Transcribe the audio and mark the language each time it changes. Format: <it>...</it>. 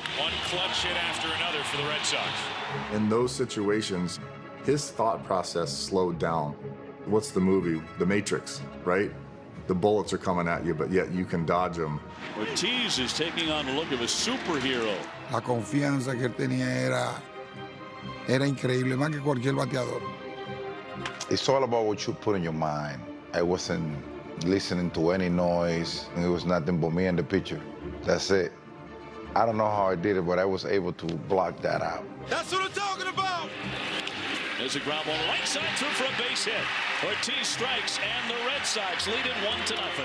<en>One clutch hit after another for the Red Sox. In those situations, his thought process slowed down. What's the movie? The Matrix, right? The bullets are coming at you, but yet you can dodge them. Ortiz is taking on the look of a superhero.</en> <es>La confianza que él tenía era increíble, más que cualquier bateador.</es> <en>It's all about what you put in your mind. I wasn't listening to any noise. It was nothing but me and the pitcher. That's it. I don't know how I did it, but I was able to block that out. That's what I'm talking about. There's a ground ball right side through for a base hit. Ortiz strikes, and the Red Sox lead it 1-0.</en>